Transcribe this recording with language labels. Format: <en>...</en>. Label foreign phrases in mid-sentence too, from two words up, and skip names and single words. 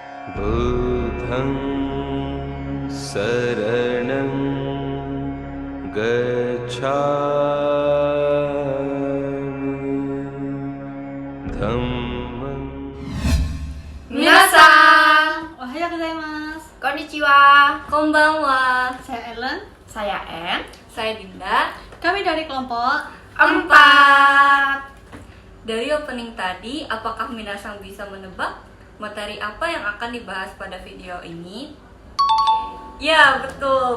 <pi>बुद्धं शरणं गच्छामि धम्मं</pi> <ja>Minasan, おはようございます. konnichiwa, Konbanwa.</ja> <id>Saya Ellen. saya Em. Saya Dinda. Kami dari kelompok 4. Dari opening tadi, apakah Minasang bisa menebak materi apa yang akan dibahas pada video ini? Ya, betul.</id>